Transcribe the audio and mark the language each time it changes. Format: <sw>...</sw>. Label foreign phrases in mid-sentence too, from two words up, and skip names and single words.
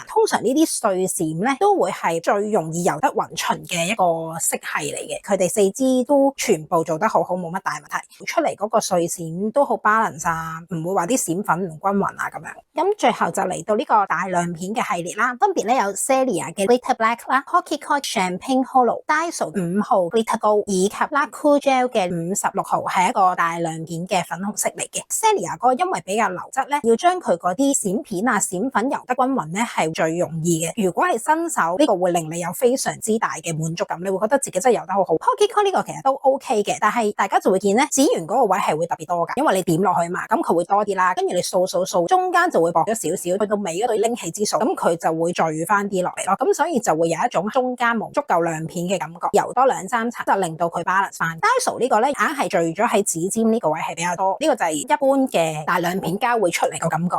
<yue>通常呢啲碎閃咧都會係最容易油得勻勻嘅一個色系嚟嘅。佢哋四支都全部做得好好，冇乜大問題。出嚟嗰個碎閃都好 balance 啊，唔會話啲閃粉唔均勻啊咁樣。咁最後就嚟到呢個大亮片嘅系列啦，分別咧有 Celia 嘅 Glitter Black 啦、Pocky Koi Champagne Holo、Daiso 5號 Glitter Gold 以及 Lakou Gel 嘅56號係一個大亮片嘅粉紅色嚟嘅。Celia 嗰個因為比較流質咧，要將佢嗰啲閃片啊、閃粉油得均勻咧係最容易嘅。如果係新手，呢個會令你有非常之大嘅滿足感，你會覺得自己真係油得好好。Pocky Koi 呢個其實都 OK 嘅，但係大家就會見咧指緣嗰個位係會特別多㗎，因為你點落去嘛，咁佢會多啲啦，跟住你掃，中間就會薄咗少少，去到尾嗰度拎起支掃，咁佢就會聚翻啲落嚟咯，咁所以就會有一種中間冇足夠亮片嘅感覺，油多2-3層就令到佢 balance 翻。Daiso 呢個咧硬係聚咗喺指尖呢個位係比較多，呢個就係一般嘅大亮片膠會出嚟個感覺咯。</yue>